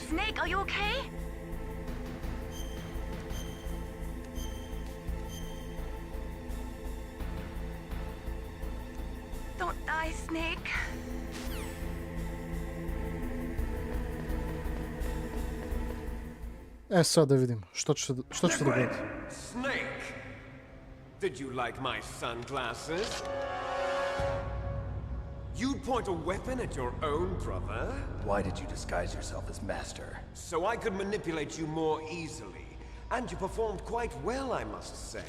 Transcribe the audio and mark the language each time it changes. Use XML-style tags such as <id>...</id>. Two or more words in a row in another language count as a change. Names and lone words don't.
<en>Snake, are you okay? Don't die, Snake.</en> <hr>E sad da vidimo, što će se dogoditi.</hr> <en>Snake! Did you like my sunglasses? You'd point a weapon at your own brother? Why did you disguise yourself as Master? So I could manipulate you more easily. And you performed quite well, I must say.</en>